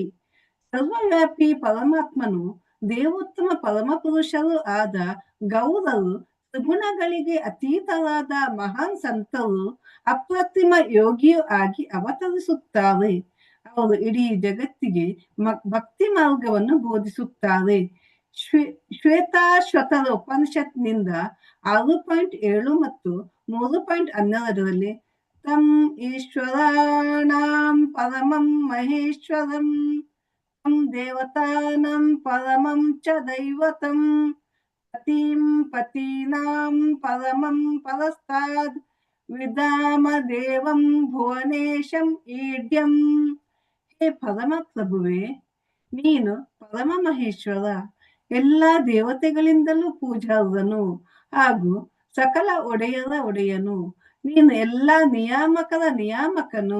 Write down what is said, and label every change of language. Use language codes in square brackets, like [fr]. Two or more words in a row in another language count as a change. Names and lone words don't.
[kn] ಸರ್ವವ್ಯಾಪಿ ಪರಮಾತ್ಮನು ದೇವೋತ್ತಮ ಪರಮಪುರುಷರು ಆದ ಗೌರರು ತ್ರಿಗುಣಗಳಿಗೆ ಅತೀತರಾದ ಮಹಾನ್ ಸಂತರು ಅಪ್ರತಿಮ ಯೋಗಿಯೂ ಆಗಿ ಅವತರಿಸುತ್ತಾರೆ. ಅವರು ಇಡೀ ಜಗತ್ತಿಗೆ ಭಕ್ತಿ ಮಾರ್ಗವನ್ನು ಬೋಧಿಸುತ್ತಾರೆ. ಶ್ವೇತಾಶ್ವತರ ಉಪನಿಷತ್ನಿಂದ 6.7 ಮತ್ತು 3.12 [sa] ತಂ ಈಶ್ವರಾಣಾಂ ಪರಮಂ ಮಹೇಶ್ವರಂ ತಂ ದೇವತಾನಾಂ ಪರಮಂ ಚ ದೈವತಂ ಪತಿಂ ಪತೀನಾಂ ಪರಮಂ ಪರಸ್ತಾದ್ ವಿಧಾಮ ದೇವಂ ಭುವನೇಶಂ ಈಡ್ಯಂ. [kn] ಹೇ ಪರಮ ಪ್ರಭುವೆ, ನೀನು ಪರಮ ಮಹೇಶ್ವರ, ಎಲ್ಲಾ ದೇವತೆಗಳಿಂದಲೂ ಪೂಜಾರ್ಹನು ಹಾಗೂ ಸಕಲ ಒಡೆಯರ ಒಡೆಯನು. ನೀನು ಎಲ್ಲಾ ನಿಯಾಮಕರ ನಿಯಾಮಕನು.